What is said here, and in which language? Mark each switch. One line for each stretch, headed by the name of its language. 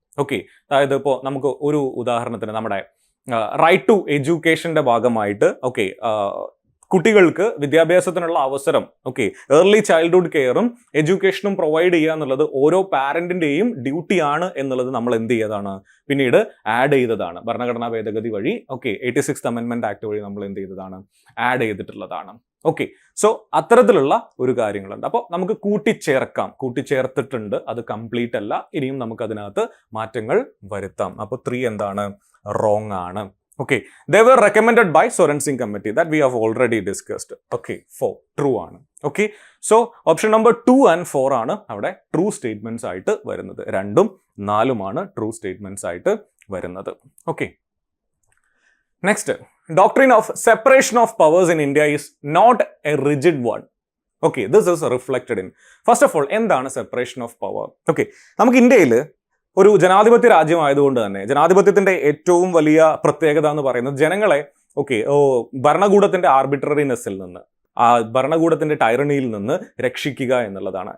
Malayalam: Okay, അതായത് ഇപ്പോൾ നമുക്ക് ഒരു ഉദാഹരണത്തിന് നമ്മുടെ റൈറ്റ് ടു എഡ്യൂക്കേഷന്റെ ഭാഗമായിട്ട്, ഓക്കെ, കുട്ടികൾക്ക് വിദ്യാഭ്യാസത്തിനുള്ള അവസരം, ഓക്കെ, ഏർലി ചൈൽഡ്ഹുഡ് കെയറും എഡ്യൂക്കേഷനും പ്രൊവൈഡ് ചെയ്യുക എന്നുള്ളത് ഓരോ പാരന്റിന്റെയും ഡ്യൂട്ടിയാണ് എന്നുള്ളത് നമ്മൾ എന്ത് ചെയ്തതാണ്, പിന്നീട് ആഡ് ചെയ്തതാണ് ഭരണഘടനാ ഭേദഗതി വഴി. ഓക്കെ, 86th അമെൻമെന്റ് ആക്ട് വഴി നമ്മൾ എന്ത് ചെയ്തതാണ്, ആഡ് ചെയ്തിട്ടുള്ളതാണ്. ഓക്കെ, സോ അത്തരത്തിലുള്ള ഒരു കാര്യങ്ങളുണ്ട്. അപ്പോൾ നമുക്ക് കൂട്ടിച്ചേർത്തിട്ടുണ്ട്, അത് കംപ്ലീറ്റ് അല്ല. ഇനിയും നമുക്ക് അതിനകത്ത് മാറ്റങ്ങൾ വരുത്താം. അപ്പോൾ 3 എന്താണ്, റോങ് ആണ്.
English: Okay, they were recommended by Soren Singh committee that we have already discussed. Okay, 4 true ആണ്. Okay, so option number 2 and 4
Malayalam: ആണ് അവിടെ
English: true statements
Malayalam: ആയിട്ട് വരുന്നത്. 2ഉം 4ഉം ആണ് true statements ആയിട്ട് വരുന്നത്.
English: Okay, next, doctrine of separation of powers in India is not a rigid one. Okay, this is reflected in first of all എന്താണ് separation of power.
Malayalam: Okay, നമുക്ക് ഇന്ത്യയിൽ ഒരു ജനാധിപത്യ രാജ്യമായതുകൊണ്ട് തന്നെ ജനാധിപത്യത്തിന്റെ ഏറ്റവും വലിയ പ്രത്യേകത എന്ന് പറയുന്നത് ജനങ്ങളെ ഭരണകൂടത്തിന്റെ ആർബിട്രറിനെസ്സിൽ നിന്ന്, ആ ഭരണകൂടത്തിന്റെ ടൈറണിയിൽ നിന്ന് രക്ഷിക്കുക എന്നുള്ളതാണ്.